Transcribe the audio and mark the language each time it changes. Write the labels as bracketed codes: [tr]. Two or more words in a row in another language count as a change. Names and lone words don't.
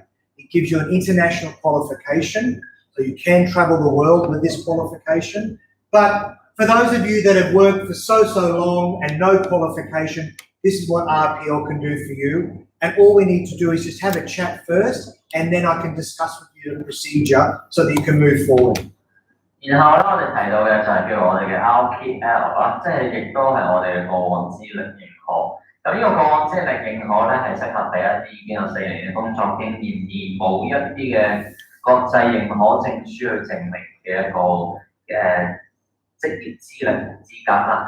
[en] It gives you an international qualification, so you can travel the world with this qualification. But for those of you that have worked for so long and no qualification, this is what RPL can do for you. And all we need to do is just have a chat first, and then I can discuss with you the procedure so that you can move forward. [yue] 然後咧，我哋提到嘅就係叫我哋嘅 RPL 啦，即係亦都係我哋嘅過往資歷認可。咁呢個過往資歷認可咧，係適合俾一啲已經有4年嘅工作經驗，而冇一啲嘅國際認可證書去證明嘅一個職業資格啦。